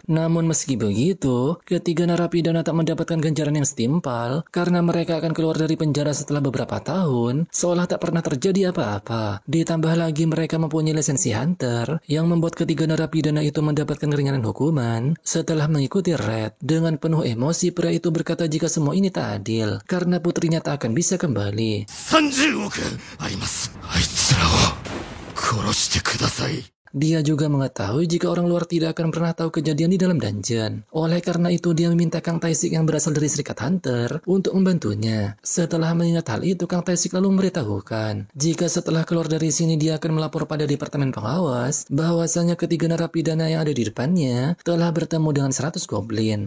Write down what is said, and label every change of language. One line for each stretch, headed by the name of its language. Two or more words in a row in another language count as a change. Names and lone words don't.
Indonesian: Namun meski begitu, ketiga narapidana tak mendapatkan ganjaran yang setimpal karena mereka akan keluar dari penjara setelah beberapa tahun, seolah tak pernah terjadi apa-apa. Ditambah lagi mereka mempunyai lisensi hunter yang membuat ketiga narapidana itu mendapatkan keringanan hukuman setelah mengikuti raid. Dengan penuh emosi, pria itu berkata jika semua ini tak adil karena putrinya tak akan bisa kembali.
Japanese: 30 億あります。あいつらを殺してください。
Indonesian: Dia juga mengetahui jika orang luar tidak akan pernah tahu kejadian di dalam dungeon. Oleh karena itu dia meminta Kang Tae-sik yang berasal dari Serikat Hunter untuk membantunya. Setelah mengingat hal itu, Kang Tae-sik lalu memberitahukan jika setelah keluar dari sini dia akan melapor pada Departemen Pengawas bahwasanya ketiga narapidana yang ada di depannya telah bertemu dengan 100 goblin.